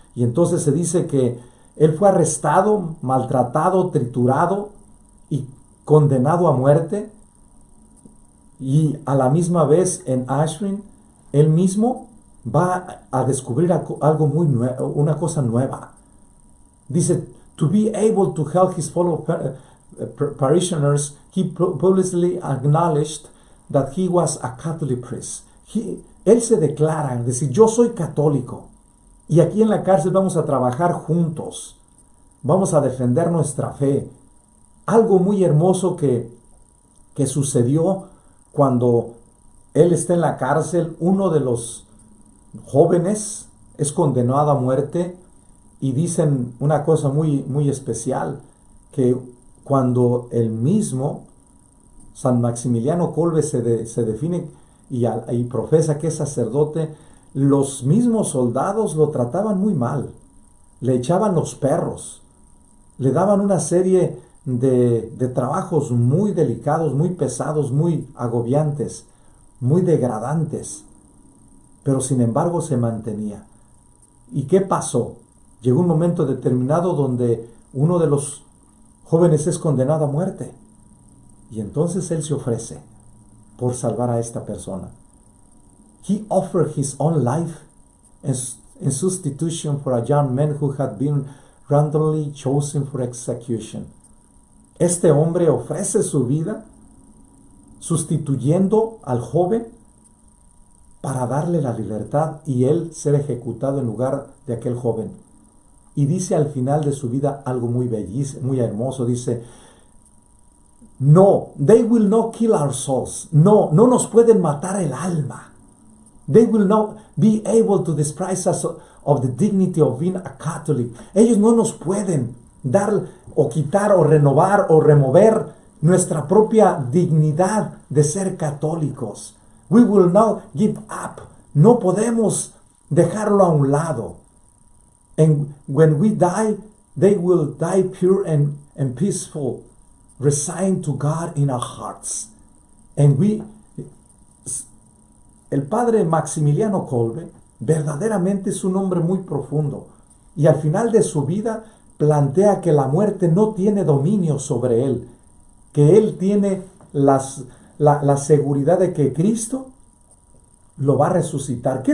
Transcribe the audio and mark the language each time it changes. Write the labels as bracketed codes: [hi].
[es] Y entonces se dice que él fue arrestado, maltratado, triturado y condenado a muerte. Y a la misma vez en Auschwitz, él mismo va a descubrir algo muy nuevo, una cosa nueva. [en] Dice, to be able to help his fellow parishioners, he publicly acknowledged that he was a Catholic priest. [es] Él se declara, decir, yo soy católico y aquí en la cárcel vamos a trabajar juntos, vamos a defender nuestra fe. Algo muy hermoso que sucedió cuando él está en la cárcel, uno de los jóvenes es condenado a muerte y dicen una cosa muy, muy especial, que cuando el mismo San Maximiliano Kolbe se define y profesa que es sacerdote, los mismos soldados lo trataban muy mal, le echaban los perros, le daban una serie de trabajos muy delicados, muy pesados, muy agobiantes, muy degradantes, pero sin embargo se mantenía. ¿Y qué pasó? Llegó un momento determinado donde uno de los jóvenes es condenado a muerte y entonces él se ofrece por salvar a esta persona. [en] He offered his own life in substitution for a young man who had been randomly chosen for execution. [es] Este hombre ofrece su vida sustituyendo al joven para darle la libertad y él ser ejecutado en lugar de aquel joven. Y dice al final de su vida algo muy bellísimo, muy hermoso. [en] Dice, no, they will not kill our souls. [es] No, no nos pueden matar el alma. [en] They will not be able to deprive us of the dignity of being a Catholic. [es] Ellos no nos pueden dar o quitar o renovar o remover nuestra propia dignidad de ser católicos. [en] We will not give up. [es] No podemos dejarlo a un lado. [en] And when we die, they will die pure and peaceful, resigned to God in our hearts. [es] And el padre Maximiliano Kolbe verdaderamente es un hombre muy profundo y al final de su vida plantea que la muerte no tiene dominio sobre él, que él tiene la seguridad de que Cristo lo va a resucitar.